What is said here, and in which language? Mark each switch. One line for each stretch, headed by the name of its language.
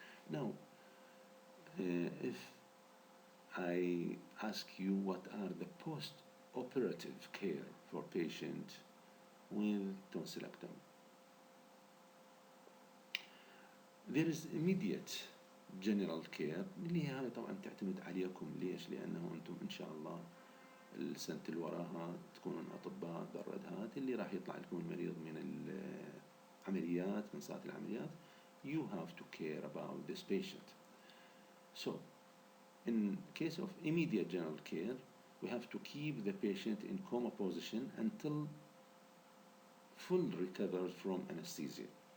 English: Now, if I ask you what are the post-operative care for patient with tonsillectomy, there is immediate general care
Arabic: اللي هي طبعا تعتمد عليكم. ليش؟ لأنه أنتم إن شاء الله السنة اللي وراها تكونون أطباء بردهات اللي راح يطلع لكم المريض من العمليات، من صالة العمليات.
English: You have to care about this patient. So, in case of immediate general care, we have to keep the patient in coma position until full recovery from anesthesia.